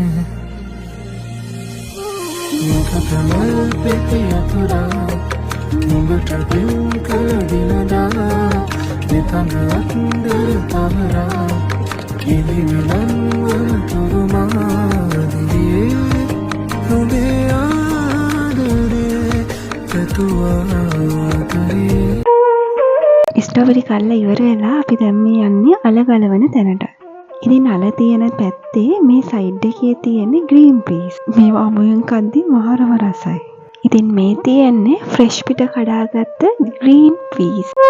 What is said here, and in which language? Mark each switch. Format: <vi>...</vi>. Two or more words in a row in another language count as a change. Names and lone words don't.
<si>कमल पे यतुरा मुंगट बिंकल दिनदा नितंग अंदर तारा किली मिलन तुरुमादिए नुबे आदरे ततुआ करे. ස්ට්‍රෝබෙරි කල්ලා ඉවර වෙලා අපි දැන් මේ යන්නේ අල ගලවන තැනට. ඉතින් අල තියෙන පැත්තේ මේ සයිඩ් එකේ තියෙන</si> <en>green peas.</en> <si>මේවා අමුයෙන් කද්දි මහරම රසයි. ඉතින් මේ තියෙන්නේ ෆ්‍රෙෂ් පිට කඩාගත්ත</si> <en>green peas.</en>